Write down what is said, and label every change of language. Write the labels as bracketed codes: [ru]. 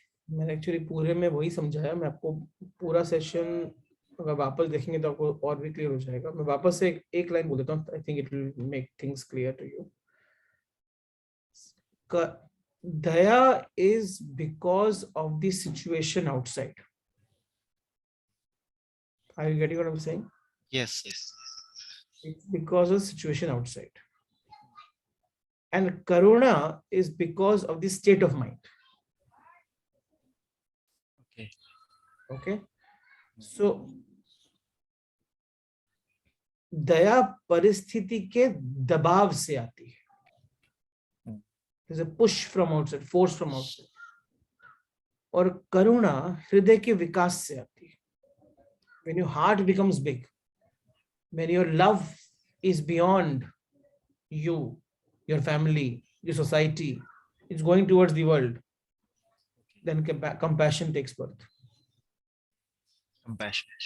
[hi] मैंने एक्चुअली पूरे में वही समझाया। मैं आपको पूरा सेशन अगर वापस देखेंगे तो आपको और भी क्लियर हो जाएगा। मैं वापस से एक लाइन बोल देता हूँ, [en] I think it will make things clear to you. Daya is because of the situation outside. Are you getting what I'm saying? Yes, yes. It's because of the situation outside. And karuna is because of the state of mind. Okay. Okay. [hi] So दया परिस्थिति के दबाव से आती है। [en] There's a push from outside, force from outside. [hi] और करुणा हृदय के विकास से आती है। [en] When your heart becomes big, when your love is beyond you, your family, your society, it's going towards the world, then compassion takes birth. Compassion.